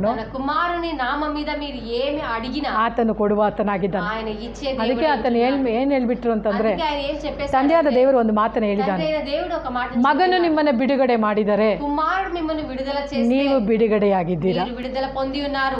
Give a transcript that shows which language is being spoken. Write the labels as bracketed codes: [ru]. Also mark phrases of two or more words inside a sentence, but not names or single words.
[te] తన కుమారుని నామం మీద మీరు ఏమి అడిగినా [kn] ಆತನು ಕೊಡುವ ಆತನಾಗಿದ್ದಾನೆ. [te] ఆయన ఇచ్చే [kn] ಅದಕ್ಕೆ [te] దేవుడు. [kn] ಆತನು ಏನ್ ಹೇಳ್ಬಿಟ್ರು ಅಂತಂದ್ರೆ, [te] అందుకే ఆయన ఏం చెప్పేశారు, [kn] ತಂದೆಯಾದ ದೇವರು ಒಂದು ಮಾತನ್ನ ಹೇಳಿದ್ದಾನೆ, [te] తండ్రి అయిన దేవుడు ఒక మాట [kn] ಮಗನು ನಿಮ್ಮನ್ನ ಬಿಡುಗಡೆ ಮಾಡಿದರೆ [te] కుమారుడు మిమ్మల్ని విడుదల చేసి [kn] ನೀವು ಬಿಡುಗಡೆಯಾಗಿದ್ದೀರಾ. [te] మీరు విడుదల పొంది ఉన్నారు.